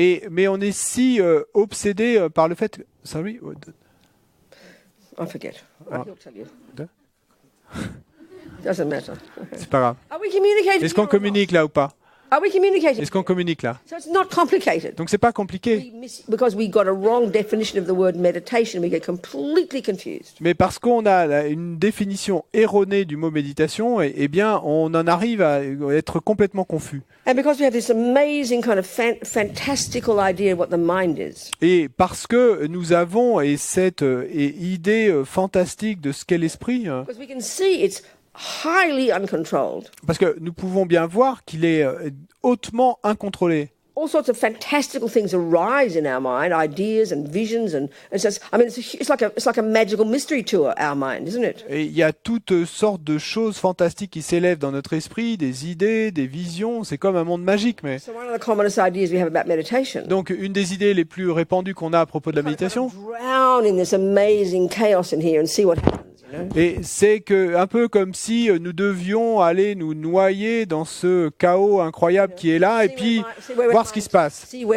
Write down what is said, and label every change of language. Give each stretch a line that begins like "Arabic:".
French: Mais on est si obsédé par le fait.
English: Sorry? I forget. Ah. He'll tell you. Doesn't matter.
French: C'est pas grave.
English: Are we communicating?
French: Est-ce qu'on communique là ou pas?
English: Are we communicating?
French: Est-ce qu'on communique là?
English: So it's not complicated.
French: Donc c'est pas compliqué.
English: Because we got a wrong definition of the word meditation, we get completely confused.
French: Mais parce qu'on a une définition erronée du mot méditation, eh bien on en arrive à être complètement confus.
English: And because we have this amazing kind of fantastical idea of what the mind is.
French: Et parce que nous avons cette idée fantastique de ce qu'est l'esprit.
English: Because we can see it's highly uncontrolled.
French: Parce que nous pouvons bien voir qu'il est hautement incontrôlé.
English: All sorts of fantastical things arise in our mind, ideas and visions, and just, I mean, it's like a magical mystery to our mind, isn't it?
French: Et il y a toutes sortes de choses fantastiques qui s'élèvent dans notre esprit, des idées, des visions. C'est comme un monde magique, mais.
English: So one of the commonest ideas we have about meditation.
French: Donc une des idées les plus répandues qu'on a à propos de la méditation.
English: Drown in this amazing chaos in here and see what happens.
French: Et c'est un peu comme si nous devions aller nous noyer dans ce chaos incroyable qui est là et puis voir ce qui se passe.